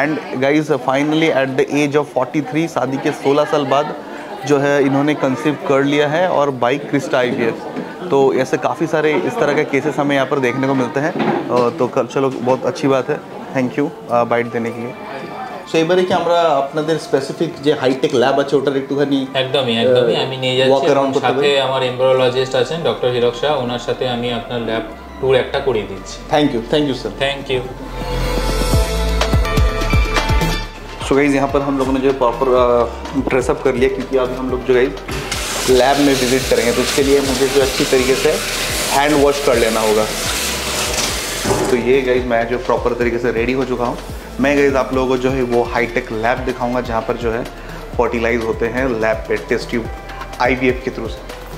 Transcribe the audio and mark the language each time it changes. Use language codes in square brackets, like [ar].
[hi] And guys finally [en] at the age of 43 [hi] शादी के 16 साल बाद जो है इन्होंने कंसीव कर लिया है और बाई क्रिस्टा आईवीएफ। तो ऐसे काफ़ी सारे इस तरह के केसेस हमें यहाँ पर देखने को मिलते हैं। तो चलो बहुत अच्छी बात है, थैंक यू बाइट देने के लिए। [bn] সো এবারে কি আমরা আপনাদের স্পেসিফিক যে হাইটেক ল্যাব আছে ওটার একটুখানি একদমই আমি নিয়ে যাচ্ছি, সাথে আমার এমব্রিওলজিস্ট আছেন ডক্টর হিরক শাহ, ওনার সাথে আমি আপনার ল্যাব ট্যুর একটা করিয়ে দিচ্ছি। [hi] Thank you sir. Thank you. So guys यहाँ पर हम लोगों ने जो प्रॉपर ड्रेसअप कर लिया, क्योंकि अभी हम लोग जो गाइज लैब में विजिट करेंगे, तो उसके लिए मुझे जो अच्छी तरीके से हैंड वॉश कर लेना होगा। तो ये गाइज मैं जो प्रॉपर तरीके से रेडी हो चुका हूँ। मैं गाइज आप लोगों को जो है वो हाईटेक लैब दिखाऊंगा जहाँ पर जो है फर्टिलाइज होते हैं लैब पे टेस्ट ट्यूब आईवीएफ के थ्रू से।